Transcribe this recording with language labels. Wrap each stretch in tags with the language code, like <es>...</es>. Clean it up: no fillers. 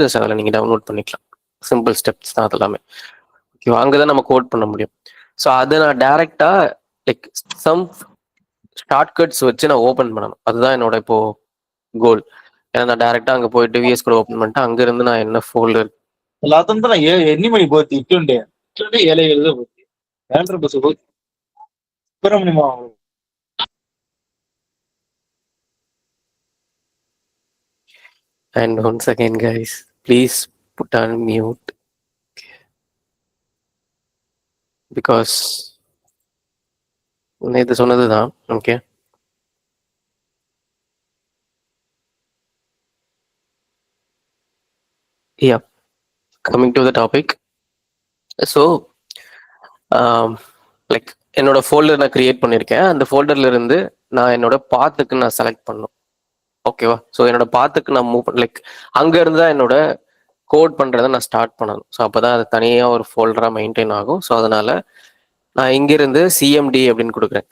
<ta>Just அதில் நீங்கள் download பண்ணிக்கலாம். சிம்பிள் ஸ்டெப்ஸ் தான் அது எல்லாமே. ஓகே, அங்கே தான் நம்ம கோட் பண்ண முடியும். ஸோ அதை நான் டேரெக்டாக லைக் சம் ஷார்ட்கட்ஸ் வச்சு நான் ஓப்பன் பண்ணணும். அதுதான் என்னோட இப்போ கோல். ஏன்னா நான் டேரெக்டாக அங்கே போயிட்டு விஎஸ் கோட் ஓப்பன் பண்ணிட்டு அங்கேருந்து நான் என்ன ஃபோல்டர் అతను ఎన్ని మణి పోతుంది ఇట్లుండే ఇట్లుంటే ఏలే వెళ్ళదో పోతుంది ఏంటర్ బస్సు పోతుంది Subrahmanyam</ta> <en>And once again, guys, please put on mute because</en> <ta>இது சொன்னது தான். Okay,</ta> <en>Yeah, coming to the topic.</en> <ta>So like என்னோட ஃபோல்டர் நான் கிரியேட் பண்ணியிருக்கேன். அந்த ஃபோல்டர்ல இருந்து நான் என்னோட பாத்துக்கு நான் செலக்ட் பண்ணணும். ஓகேவா? ஸோ என்னோட பாத்துக்கு நான் மூவ் லைக் அங்க இருந்து தான் என்னோட கோட் பண்றதை நான் ஸ்டார்ட் பண்ணணும். ஸோ அப்பதான் அது தனியா ஒரு ஃபோல்டரா மெயின்டைன் ஆகும். ஸோ அதனால நான் இங்கிருந்து சிஎம்டி அப்படின்னு கொடுக்குறேன்.</ta>